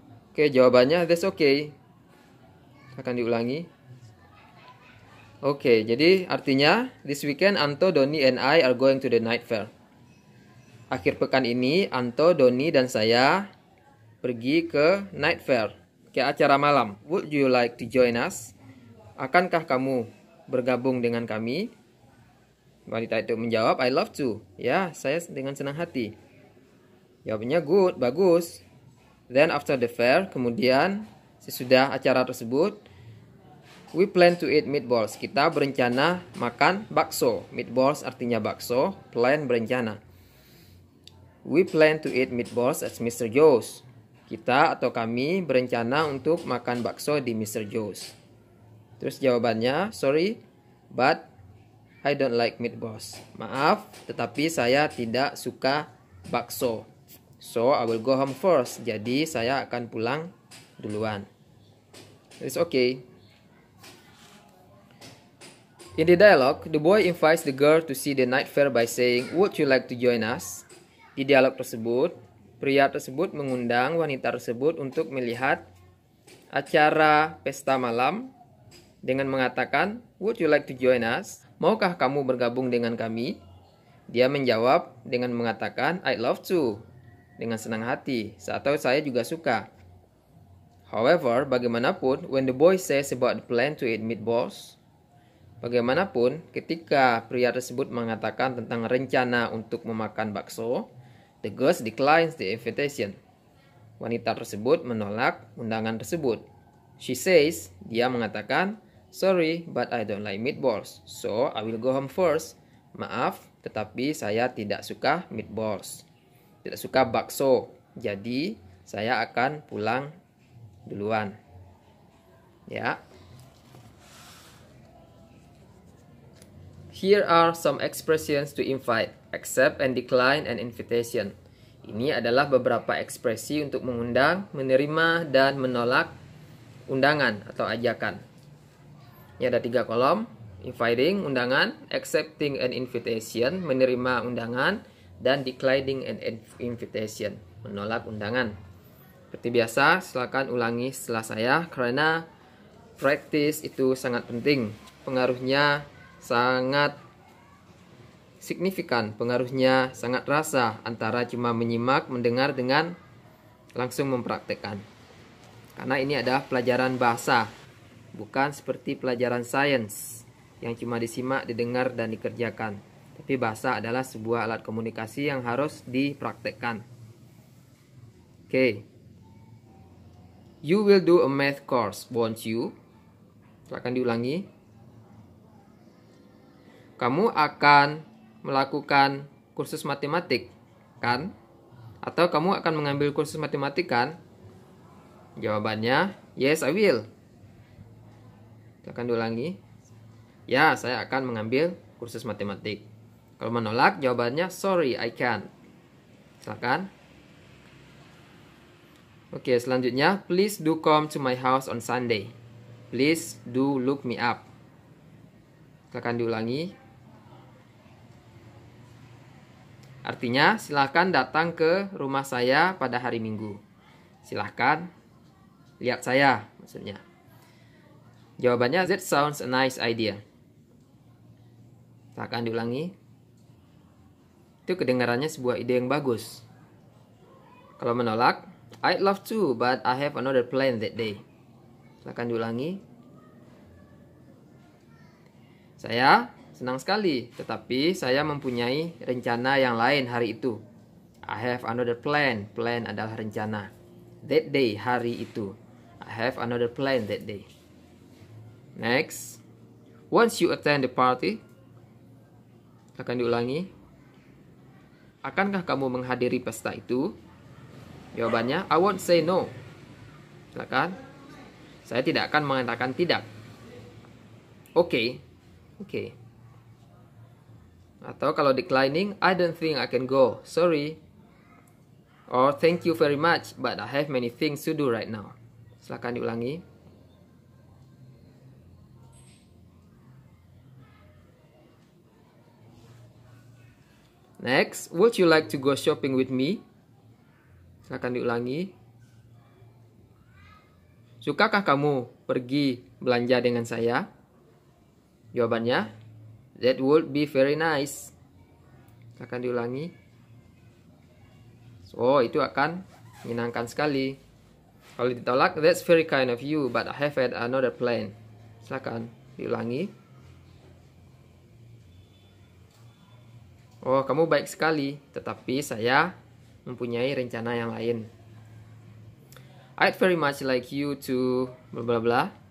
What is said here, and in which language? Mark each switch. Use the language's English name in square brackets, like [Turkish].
[Indonesian] Oke, jawabannya [English] that's okay. [Indonesian] Akan diulangi. Oke, jadi artinya [English] this weekend Anto, Doni, and I are going to the night fair. [Indonesian] Akhir pekan ini Anto, Doni, dan saya pergi ke night fair, ke acara malam. [English] Would you like to join us? [Indonesian] Akankah kamu bergabung dengan kami? Wanita itu menjawab, [English] I love to. [Indonesian] Ya, saya dengan senang hati. Jawabnya [English] good, [Indonesian] bagus. [English] Then after the fair, [Indonesian] kemudian sesudah acara tersebut, [English] we plan to eat meatballs. [Indonesian] Kita berencana makan bakso. Meatballs artinya bakso, plan berencana. [English] We plan to eat meatballs at Mr. Joe's. [Indonesian] Kita atau kami berencana untuk makan bakso di Mr. Joe's. Terus jawabannya, [English] sorry, but I don't like meatballs. [Indonesian] Maaf, tetapi saya tidak suka bakso. [English] So, I will go home first. [Indonesian] Jadi, saya akan pulang duluan. [English] It's okay. In the dialogue, the boy invites the girl to see the night fair by saying, would you like to join us? [Indonesian] Di dialog tersebut, pria tersebut mengundang wanita tersebut untuk melihat acara pesta malam dengan mengatakan, [English] would you like to join us? [Indonesian] Maukah kamu bergabung dengan kami? Dia menjawab dengan mengatakan, [English] I'd love to. [Indonesian] Dengan senang hati, atau saya juga suka. [English] However, [Indonesian] bagaimanapun, [English] when the boy says about the plan to eat meatballs, [Indonesian] bagaimanapun, ketika pria tersebut mengatakan tentang rencana untuk memakan bakso, [English] the girl declines the invitation. [Indonesian] Wanita tersebut menolak undangan tersebut. [English] She says, [Indonesian] dia mengatakan, [English] sorry, but I don't like meatballs, so I will go home first. [Indonesian] Maaf, tetapi saya tidak suka meatballs. Tidak suka bakso, jadi saya akan pulang duluan. Ya. [English] Here are some expressions to invite, accept and decline an invitation. [Indonesian] Ini adalah beberapa ekspresi untuk mengundang, menerima, dan menolak undangan atau ajakan. Ini ada 3 kolom, [English] inviting, [Indonesian] undangan, [English] accepting an invitation, [Indonesian] menerima undangan, dan [English] declining an invitation, [Indonesian] menolak undangan. Seperti biasa, silakan ulangi setelah saya karena practice itu sangat penting. Pengaruhnya sangat signifikan, pengaruhnya sangat terasa antara cuma menyimak, mendengar dengan langsung mempraktekkan. Karena ini adalah pelajaran bahasa, bukan seperti pelajaran sains yang cuma disimak, didengar, dan dikerjakan. Tapi bahasa adalah sebuah alat komunikasi yang harus dipraktekkan. Oke. [English] You will do a math course, won't you? [Indonesian] Silakan diulangi. Kamu akan melakukan kursus matematik, kan? Atau kamu akan mengambil kursus matematik, kan? Jawabannya, [English] yes, I will. [Indonesian] Silakan diulangi. Ya, saya akan mengambil kursus matematik. Kalau menolak, jawabannya, [English] sorry, I can't. [Indonesian] Silakan. Oke, selanjutnya, [English] please do come to my house on Sunday. Please do look me up. Silakan diulangi. [Indonesian] Artinya, silakan datang ke rumah saya pada hari Minggu. Silakan lihat saya, maksudnya. Jawabannya, [English] that sounds a nice idea. [Indonesian] Silakan diulangi. Itu kedengarannya sebuah ide yang bagus. Kalau menolak, [English] I'd love to, but I have another plan that day. [Indonesian] Silakan diulangi. Saya senang sekali, tetapi saya mempunyai rencana yang lain hari itu. [English] I have another plan. [Indonesian] Plan adalah rencana. [English] That day, [Indonesian] hari itu. [English] I have another plan that day. Next. Once you attend the party. [Indonesian] Silakan diulangi. Akankah kamu menghadiri pesta itu? [English] Jawabannya, I won't say no. [Indonesian] Silakan. Saya tidak akan mengatakan tidak. Oke. Oke. Atau kalau [English] declining, I don't think I can go. Sorry. Or thank you very much, but I have many things to do right now. [Indonesian] Silakan diulangi. [English] Next, would you like to go shopping with me? [Indonesian] Silakan diulangi. Sukakah kamu pergi belanja dengan saya? [English] Jawabannya, that would be very nice. [Indonesian] Silakan diulangi. Oh, itu akan menyenangkan sekali. Kalau ditolak, [English] that's very kind of you, but I have had another plan. [Indonesian] Silakan diulangi. Oh, kamu baik sekali, tetapi saya mempunyai rencana yang lain. [English] I'd very much like you to bla bla bla.